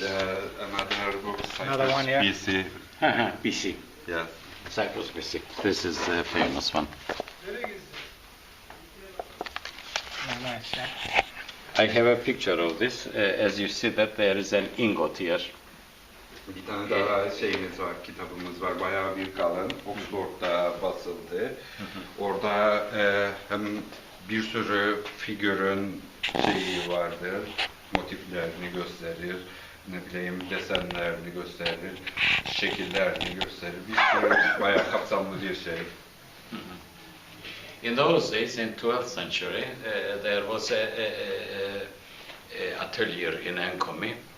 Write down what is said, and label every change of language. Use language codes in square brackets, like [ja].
[en] Another book, Another one, yeah. BC. BC. Yes. Cyprus BC. This is the famous one. Very nice. Yeah. I have a picture of this. As you see that there is an ingot here. [tr] Bir tane daha şeyimiz var, kitabımız var. Bayağı büyük kalın. Oxford'da basıldı. Orada hem bir sürü figürün şeyi vardır. Motiflerini gösterir. Ne bileyim desenlerini gösterir. Şekillerini gösterir. Bir sürü bayağı kapsamlı bir şey. [en] In those days, in 12th century, there was a atelier in Enkomi.